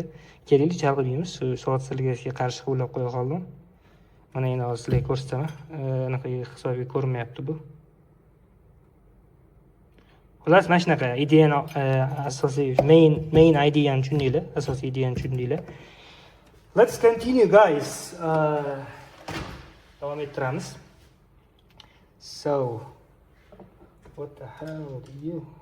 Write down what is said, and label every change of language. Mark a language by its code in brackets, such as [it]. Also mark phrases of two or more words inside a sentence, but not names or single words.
[uz] Kerakli chalg'iymiz. Soat strelkasiga qarshi qo'llab qo'ya qoldim. Mana endi hozir sizlarga ko'rsataman. Anaqa hisobga ko'rinmayapti bu. Xullas, mana shunaqa ideyani asosiy main ideyani tushundinglar, asosiy ideyani tushundinglar. [en] Let's continue, guys. [uz] Davom ettiramiz. [en] So, what the hell do you?